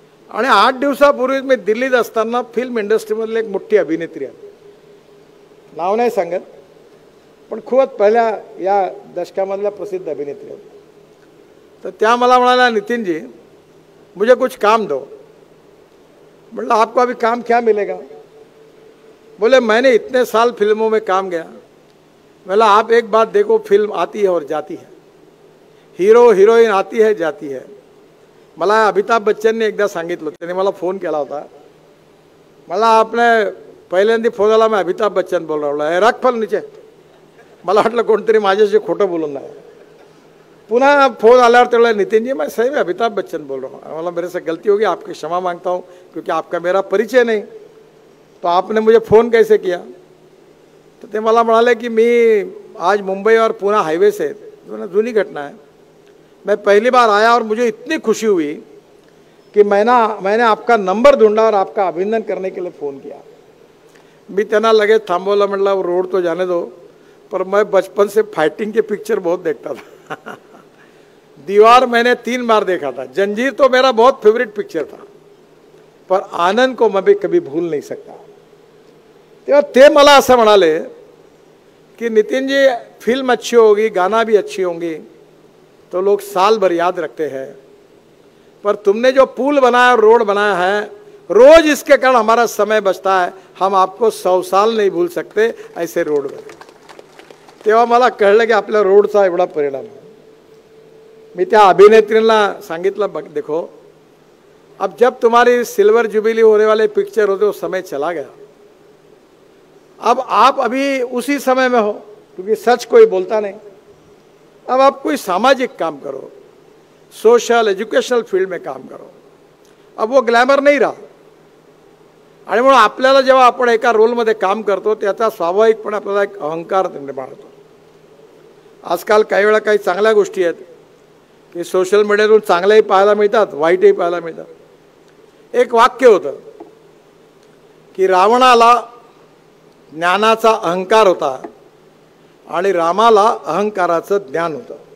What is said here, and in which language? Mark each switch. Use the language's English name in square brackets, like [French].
[Marathi] आणि 8 दिवसापूर्वी मी दिल्लीत असताना फिल्म इंडस्ट्रीमधली एक मोठी अभिनेत्री आहे, नाव नाही सांगत, पण खूपच पहिल्या या दशकामधल्या प्रसिद्ध अभिनेत्री आहेत. तर त्या मला म्हणाल्या, नितिन जी [Hindi] मुझे कुछ काम दो. मतलब आपको अभी काम क्या मिलेगा? बोले मैंने इतने साल फिल्मों में काम किया. बोला आप एक बात देखो, फिल्म आती है और जाती है, हीरो हिरोईन आती है जाती है. [Marathi] मला अमिताभ बच्चनने एकदा सांगितलं, त्याने मला फोन केला होता. मला आपने पहिल्यांदा फोन आला, [Hindi] मैं अमिताभ बच्चन बोल रहा हूँ, रख फोन नीचे. [Marathi] मला वाटलं कोणतरी माझ्याशी खोटं बोलून नाही. पुन्हा फोन आल्यावर तेवढा, [Hindi] नितिन जी मैं सही में अमिताभ बच्चन बोल रहा हूँ. मला मेरे से गलती होगी, आपकी क्षमा मांगता हूँ, क्योंकि आपका मेरा परिचय नहीं, तो आपने मुझे फ़ोन कैसे किया? [Marathi] तो ते मला म्हणाले की मी आज [Hindi] मुंबई और पुणे हाईवे से, जुनी घटना है, मैं पहली बार आया और मुझे इतनी खुशी हुई कि मैंने आपका नंबर ढूंढा और आपका अभिनंदन करने के लिए फ़ोन किया. [Marathi] मी त्यांना लगेच थांबवलं, म्हटलं [Hindi] रोड तो जाने दो, पर मैं बचपन से फाइटिंग के पिक्चर बहुत देखता था. दीवार मैंने 3 बार देखा था, जंजीर तो मेरा बहुत फेवरेट पिक्चर था, पर आनंद को मैं भी कभी भूल नहीं सकता. [Marathi] तेव्हा ते मला असं म्हणाले की [Hindi] नितिन जी फिल्म अच्छी होगी, गाना भी अच्छी होंगी, तो लोग साल भर याद रखते हैं, पर तुमने जो पुल बनाया, रोड बनाया है, रोज इसके कारण हमारा समय बचता है, हम आपको 100 साल नहीं भूल सकते ऐसे रोड बने. [Marathi] तेव्हा मला कळलं की आपल्या रोडचा एवढा परिणाम आहे. मी त्या अभिनेत्रीला सांगितलं, बघ [Hindi] देखो, अब जब तुम्हारी सिल्वर जुबिली होने वाले पिक्चर होते वो समय चला गया, अब आप अभी उसी समय में हो, क्योंकि सच कोई बोलता नहीं. अब आप कोई सामाजिक काम करो, सोशल एज्युकेशनल फील्ड में काम करो. अब वो ग्लॅमर नाही रहा. [Marathi] आणि म्हणून आपल्याला जेव्हा आपण एका रोलमध्ये काम करतो त्याचा स्वाभाविकपणे आपल्याला एक अहंकार निर्माण होतो. आजकाल काही वेळा काही चांगल्या गोष्टी आहेत की सोशल मीडियातून चांगल्याही पाहायला मिळतात, वाईटही पाहायला मिळतात. एक वाक्य होतं की रावणाला ज्ञानाचा अहंकार होता आणि रामाला अहंकाराचं ज्ञान होतं.